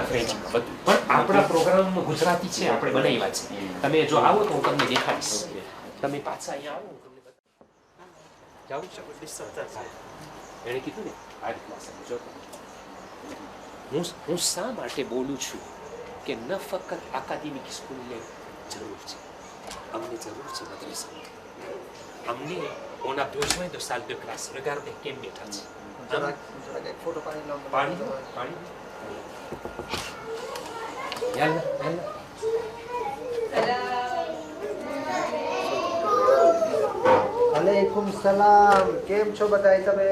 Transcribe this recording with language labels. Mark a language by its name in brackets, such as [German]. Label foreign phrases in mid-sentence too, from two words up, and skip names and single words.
[Gujarati] ફ્રેન્ચમાં બધું પણ આપણા પ્રોગ્રામ ગુજરાતી છે આપણે બનાવ્યા છે તમે જો આવો તો હું તમને દેખાડીશ તમે પાછા અહીંયા આવો હું તમને જાવું છે એણે કીધું ને આ રીતના સમજો હું શા માટે બોલું છું કે ન ફક્ત એકેડેમિક સ્કૂલને જરૂર છે અમને જરૂર છે મદ્રેસા हमने [French] on a besoin de salle de classe. [Gujarati] Regardez કેમ બેઠા છે જરાક એક ફોટો પાડી લો પાણી યાલ્લા [Arabic] عليكم السلام [Gujarati] કેમ છો બધાય તમે